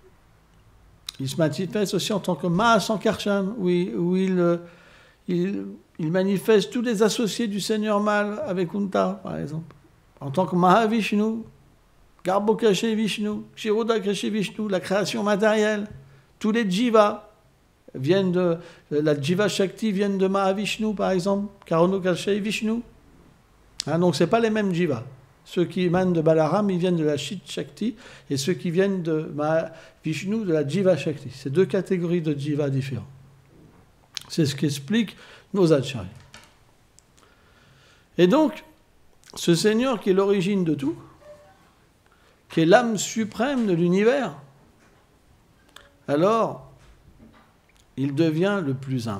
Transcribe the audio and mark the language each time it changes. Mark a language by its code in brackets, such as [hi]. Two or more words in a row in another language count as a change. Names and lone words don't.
[fr] Il se manifeste aussi en tant que Mahasankarshan, où il manifeste tous les associés du Seigneur Mal avec Kunta, par exemple. En tant que Mahavishnu, Garbhokashi Vishnu, Kshirodakashi Vishnu, la création matérielle, tous les jivas viennent de... La [sa] jiva shakti [fr] viennent de Mahavishnu, par exemple, Karonokashi Vishnu. Donc ce n'est pas les mêmes jivas. Ceux qui émanent de Balaram, ils viennent de la [sa] Chit Shakti, [fr] et ceux qui viennent de Mahavishnu, de la [sa] jiva shakti. [fr] C'est deux catégories de jivas différents. C'est ce qu'expliquent nos acharyas. Et donc, ce Seigneur qui est l'origine de tout, qui est l'âme suprême de l'univers, alors, il devient le plus humble.